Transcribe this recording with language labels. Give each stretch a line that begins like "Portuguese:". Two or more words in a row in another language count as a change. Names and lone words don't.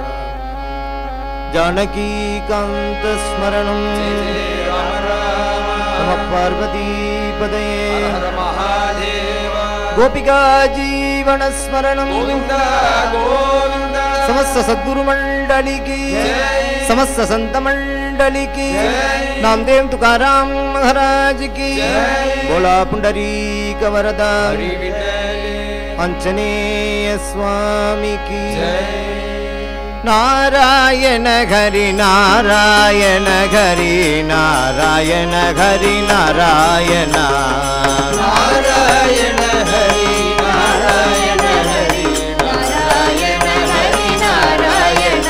Telugu: జానకీకాంత స్మరణం నమః పార్వతీపదయే గోపికా జీవన స్మరణం సమస్త సద్గురు మండలికి సమస్త సంత మండలికి
Marathi: नामदेव तुकाराम महाराज की बोला पुंडरीक वरदा अंजनेय स्वामी की नारायण हरि नारायण हरि नारायण हरि नारायण नारायण हरि नारायण हरि नारायण हरि नारायण